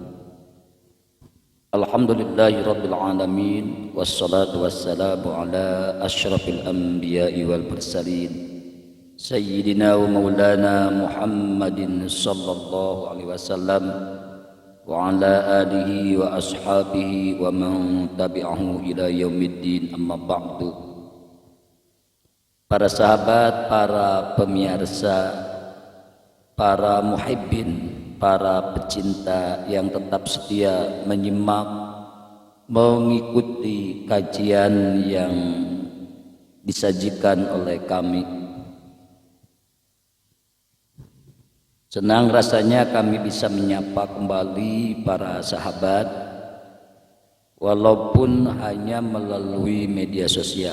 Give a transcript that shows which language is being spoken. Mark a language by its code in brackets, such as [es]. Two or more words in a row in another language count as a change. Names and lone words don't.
[ar] الحمد لله رب العالمين والصلاة والسلام على أشرف الأنبياء والمرسلين سيدنا ومولانا محمد صلى الله عليه وسلم وعلى آله وأصحابه ومن تبعه إلى يوم الدين أما بعد. [id] Para sahabat, para pemirsa, para muhibbin, para pecinta yang tetap setia menyimak, mengikuti kajian yang disajikan oleh kami. Senang rasanya kami bisa menyapa kembali para sahabat, walaupun hanya melalui media sosial.